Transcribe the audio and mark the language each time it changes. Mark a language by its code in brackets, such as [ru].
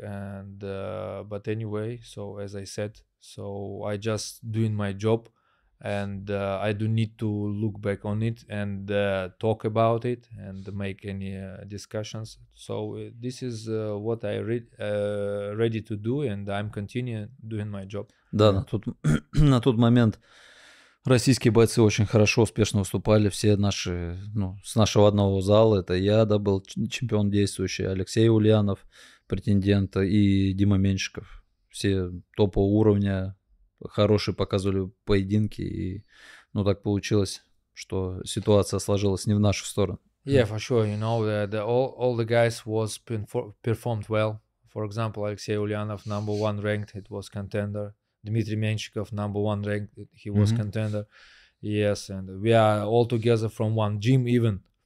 [en] And but anyway, so as I said, so I just doing my job, and I don't need to look back on it and talk about it and make any discussions. So this is what I ready to do, and I'm continuing doing my job. [ru] Да, на тот момент российские бойцы очень хорошо, успешно выступали. Все наши, с нашего одного зала, это я, да, был чемпион действующий, Алексей Ульянов, претендент, и Дима Меньшиков. Все топового уровня, хорошие показывали поединки, и, так получилось, что ситуация сложилась не в нашу сторону. [en] Yeah, for sure. All the guys was performed well. For example, Alexey Ulyanov, number 1 ranked, it was contender. Dmitry Menshikov, number 1 ranked, he was contender. Yes, and we are all together from one gym even.